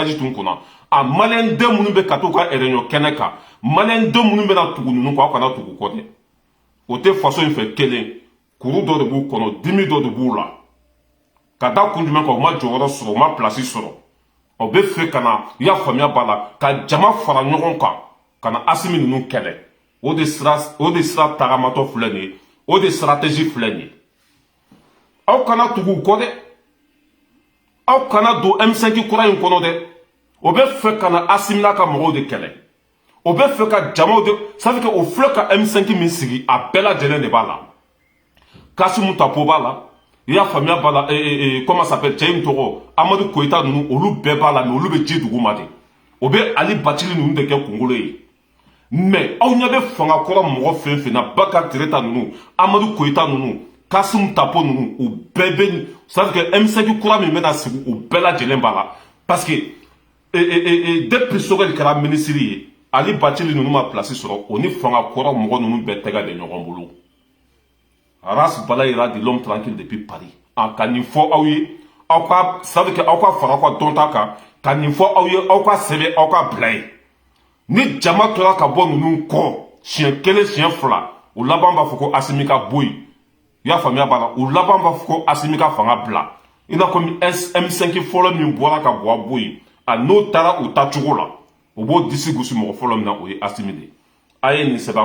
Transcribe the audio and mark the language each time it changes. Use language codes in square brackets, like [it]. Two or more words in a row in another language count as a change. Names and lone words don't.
[bm] daji tun kunna a maliyɛn den minnu bɛ ka t'u ka réunion kɛnɛ kan maliyɛn den minnu bɛna tugu ninnu kɔ aw kana tugu kɔ dɛ o tɛ faso in fɛ kelen kuru dɔ de b'u kɔnɔ dimi dɔ de b'u la ka da kun jumɛn kan u ma jɔyɔrɔ sɔrɔ u ma place sɔrɔ o bɛ fɛ ka na i y'a faamuya b'a la ka jama fara ɲɔgɔn kan ka na Assimi ninnu kɛlɛ o de sira tagamatɔ filɛ nin ye o de stratégie filɛ nin ye aw kana tugu u kɔ dɛ aw kana don M5 kura in kɔnɔ dɛ o bɛ fɛ ka na Assimi n'a ka mɔgɔw de kɛlɛ o bɛ fɛ ka jamaw de [fr] ça veut dire que [bm] o filɛ ka M5 min sigi a bɛɛ lajɛlen de b'a la Kasimu Tapo b'a la i y'a faamuya b'a la [fr] comment ça s'appelle [bm] cɛ in tɔgɔ Amadu Koyita ninnu olu bɛɛ b'a la mais olu bɛ ji duguma de o bɛ Ali Bathily ninnu de kɛ kunkolo ye mais aw ɲɛ bɛ fanga kɔrɔ mɔgɔ fɛn fɛn na Bakari Tireta ninnu Amadu Koyita ninnu Kasimu Tapo ninnu u bɛɛ bɛ [fr] ça veut dire que [bm] M5 kura min bɛna sigi u bɛɛ lajɛlen b'a la [fr] parce que [bm] depuis Sogɛli kɛra ministre ye Ali Bathily ninnu ma place sɔrɔ o ni fanga kɔrɔ mɔgɔ ninnu bɛɛ tɛgɛ bɛ ɲɔgɔn bolo Ras balayera [fr] de l'homme tranquille depuis Paris [bm] ka nin fɔ aw ye aw ka [fr] ça veut dire que [bm] aw ka fara aw ka dɔnta kan ka nin fɔ aw ye aw ka sɛbɛn aw ka bila ye ni jama tora ka bɔ ninnu kɔ siɲɛ kelen siɲɛ fila u laban b'a fɔ ko Assimi ka bɔ yen i y'a faamuya b'a la u laban b'a fɔ ko Assimi ka fanga bila i n'a fɔ M5 fɔlɔ min bɔra ka bɔ a bɔ yen a n'o taara u tacogo la u b'o disi gosi mɔgɔ fɔlɔ min na o ye Assimi de a ye nin sɛbɛn